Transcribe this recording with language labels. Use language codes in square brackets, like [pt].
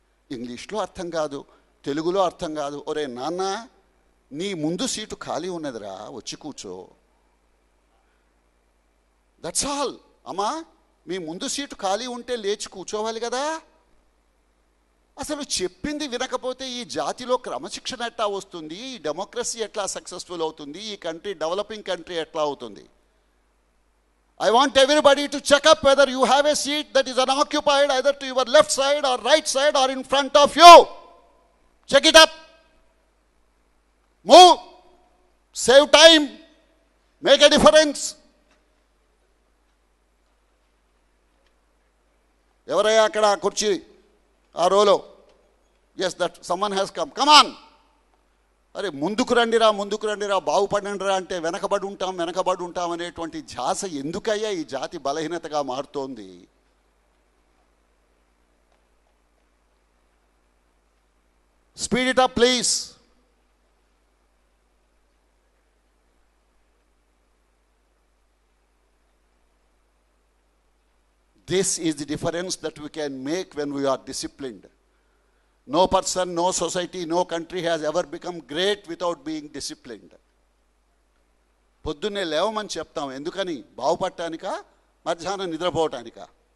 [te] ఇంగ్లీష్లో అర్థం కాదు, తెలుగులో అర్థం కాదు. ఒరే నాన్న, నీ ముందు సీటు ఖాళీ ఉన్నదిరా, వచ్చి కూర్చో. [en] That's all. [te] అమ్మా, మీ ముందు సీటు ఖాళీ ఉంటే లేచి కూర్చోవాలి కదా. అసలు చెప్పింది వినకపోతే ఈ జాతిలో క్రమశిక్షణ ఎట్లా వస్తుంది, ఈ డెమోక్రసీ ఎట్లా సక్సెస్ఫుల్ అవుతుంది, ఈ కంట్రీ డెవలపింగ్ కంట్రీ ఎట్లా అవుతుంది? [en] I want everybody to check up whether you have a seat that is unoccupied either to your left side or right side or in front of you. Check it up. Move. Save time. Make a difference. [te] ఎవరయ్యా అక్కడ కుర్చీ ఆ రోలో? [en] Yes, that summon has come. Come on. [te] అరే ముందుకు రండిరా, ముందుకు రండిరా, బాగుపడండిరా అంటే వెనకబడి ఉంటాం అనేటువంటి ధ్యాస ఎందుకయ్యా ఈ జాతి బలహీనతగా మారుతోంది? [en] Speed it up please. This is the difference that we can make when we are disciplined. No person, no society, no country has ever become great without being disciplined. [te] పొద్దున్నే లేవమని చెప్తాం, ఎందుకని? బాగుపడటానికా, మధ్యాహ్నం నిద్రపోవటానికా?